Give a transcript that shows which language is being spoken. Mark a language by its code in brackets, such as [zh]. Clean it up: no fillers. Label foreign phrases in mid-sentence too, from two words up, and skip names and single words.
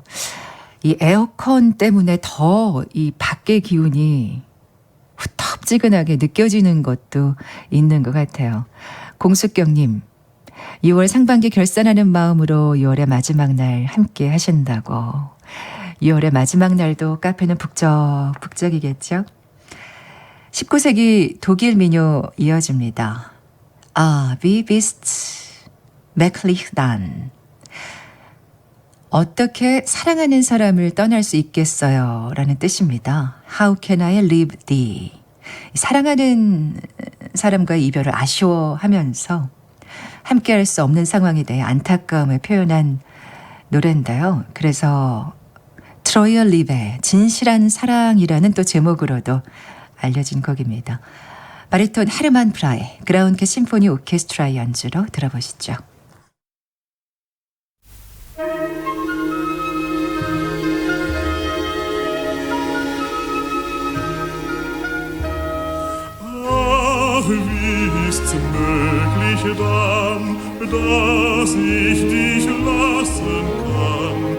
[ko] 이 에어컨 때문에 더 이 밖의 기운이 후텁지근하게 느껴지는 것도 있는 것 같아요. 공숙경님, 6월 상반기 결산하는 마음으로 6월의 마지막 날 함께 하신다고. 6월의 마지막 날도 카페는 북적북적이겠죠? 19세기 독일 민요 이어집니다. [de] Wie bist möglich dann? [ko] 어떻게 사랑하는 사람을 떠날 수 있겠어요? 라는 뜻입니다. [en] How can I leave thee? [ko] 사랑하는 사람과의 이별을 아쉬워하면서 함께할 수 없는 상황에 대해 안타까움을 표현한 노래인데요. 그래서 트로이어 립의 진실한 사랑이라는 또 제목으로도 알려진 곡입니다. 바리톤 헤르만 브라의 그라운케 심포니 오케스트라의 연주로 들어보시죠. [de] Wie ist's möglich dann, dass ich dich lassen kann?